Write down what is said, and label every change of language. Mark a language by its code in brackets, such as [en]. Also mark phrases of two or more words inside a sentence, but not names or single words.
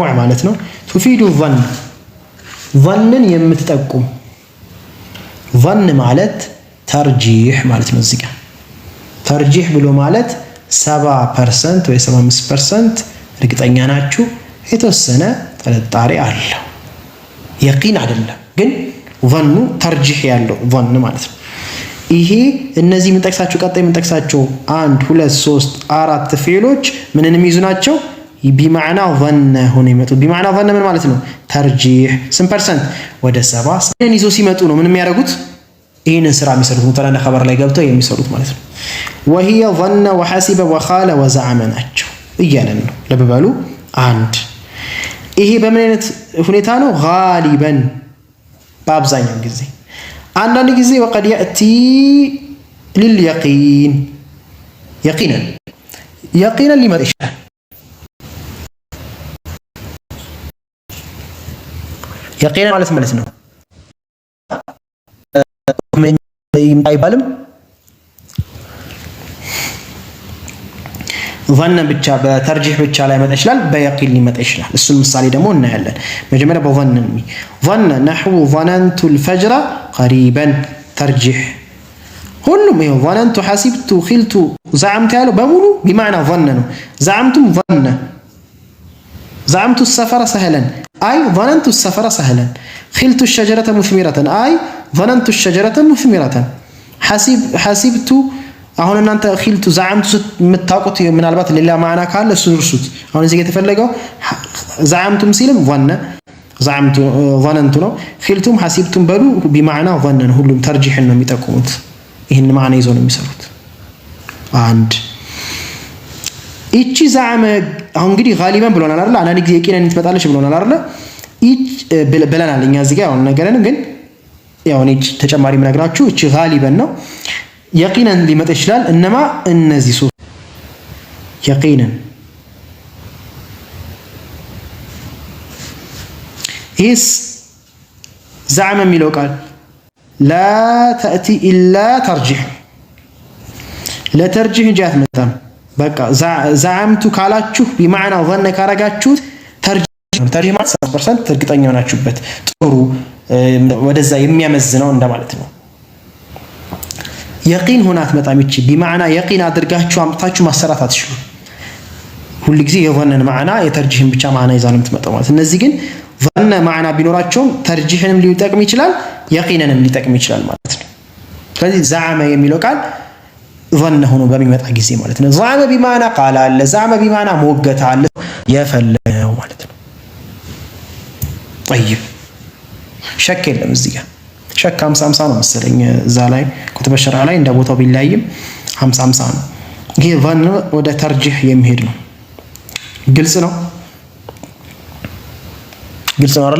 [am] ማለት ነው። [ar] تفيد الظن [am] ظንን የምትጠቁም ظن ማለት ተርጂህ ማለት ነው። እዚህ ጋር ተርጂህ ብሎ ማለት 70% ወይ 75% እርግጠኛ ናችሁ፣ የተወሰነ ጥርጣሬ አለው። የቂን አይደለም ግን ظኑ ተርጂህ ያለው ظን ማለት ነው። ይሄ እነዚህ የምንጠቅሳቸው ቀጣይ የምንጠቅሳቸው 1 2 3 4 ፊዕሎች ምንን የሚይዙ ናቸው? ቢማዕና ظن ሆነ ይመጡ። ቢማዕና ظن ምን ማለት ነው? ተርጂህ ስንት ፐርሰንት? ወደ 70 ይዞ ሲመጡ ነው ምን የሚያደርጉት? ይህንን ስራ የሚሰሩት ሙተላና ኸበር ላይ ገብተው የሚሰሩት ማለት ነው። [ar] وهي ظن وحسب وخال وزعم [am] ናቸው እያለን ነው። ልብ በሉ። አንድ ይሄ በምን አይነት ሁኔታ ነው? ጋሊበን በአብዛኛው ጊዜ። አንዳንድ ጊዜ [ar] وقد يأتي لليقين يقينا [am] ሊመጣ ይችላል። يقينا ማለት ነው አይባልም። ظن ብቻ በተርጂህ ብቻ ላይ መጣ ይችላል፣ በየቂን ሊመጣ ይችላል። እሱን ምሳሌ ደግሞ እናያለን። መጀመሪያ በظن [ar] ظن نحو ظننت الفجر قريبا [am] ተርጂህ ሁሉም ይሄው [ar] ظننت حسبت خلت زعمت [am] ያለው በሙሉ [ar] بمعنى ظن ነው። زعمتم ظن زعمت السفر سهلا أي ظننت السفر سهلا خلت الشجرة مثمرة أي ظننت الشجرة مثمرة حسبت [am] አሁን እናንተ [ar] خلت زعمت [am] የምታውቁት ምናልባት ሌላ ማዕና ካለ እሱን እርሱት። አሁን እዚህ ጋር የተፈለገው زعمتم ሲልም [ar] ظن زعمت ظننت [am] ነው። [ar] خلتم حسبتم [am] በሉ [ar] بمعنى ظن [am] ሁሉም ተርጂህን ነው የሚጠቁሙት። ይሄን ማዕና ይዘው ነው የሚሰሩት። አንድ እቺ زعم አሁን እንግዲህ غالبا ብሎናል አይደል? አንዳንድ ጊዜ የቂነን ትመጣለች ብሎናል አይደል? ብለናል እኛ እዚህ ጋር ያው ነገርን ግን ያው እኔ ተጨማሪ ምነግራችሁ እቺ غالبا ነው። የቂነን ሊመጣ ይችላል። እነማ እነዚህ ሶስት የቂነን ኢስ زعم የሚለው ቃል [ar] لا تأتي إلا ترجيح [am] ለተርጂህ እንጂ አትመጣም። በቃ زعمت ካላችሁ [ar] بمعنى ظن [am] ካረጋችሁት ተርጂህ ማለት 70% እርግጠኛ ናችሁበት ጥሩ ወደዛ የሚያመዝነው እንደማለት ነው። የቂን ሆና አትመጣም። እቺ بمعنى የቂን አድርጋችሁ አምጣችሁ ማሰራት አትችሉ። ሁሉ ጊዜ የظንን ማዕና የተርጂህን ብቻ ማዕና ይዛ ነው የምትመጣው ማለት። እነዚህ ግን ظن ማዕና ቢኖራቸውም ተርጂህንም ሊጠቅም ይችላል፣ የቂንንም ሊጠቅም ይችላል ማለት ነው። ስለዚህ زعم የሚለው ቃል ظن ሆኖ በሚመጣ ጊዜ ማለት ነው። [ar] زعم بمعنى قال [am] አለ፣ [ar] زعم بمعنى [am] ሞገተ አለ፣ የፈለገው ማለት ነው። طيب ሸክ የለም እዚህ ጋር ሸክ 50-50 ነው መሰለኝ እዛ ላይ ኩቱበ ሸርዓ ላይ እንደ ቦታው ቢላይም 50-50 ነው። ይሄ ظن ወደ ተርጂህ የሚሄድ ነው። ግልጽ ነው አይደለ?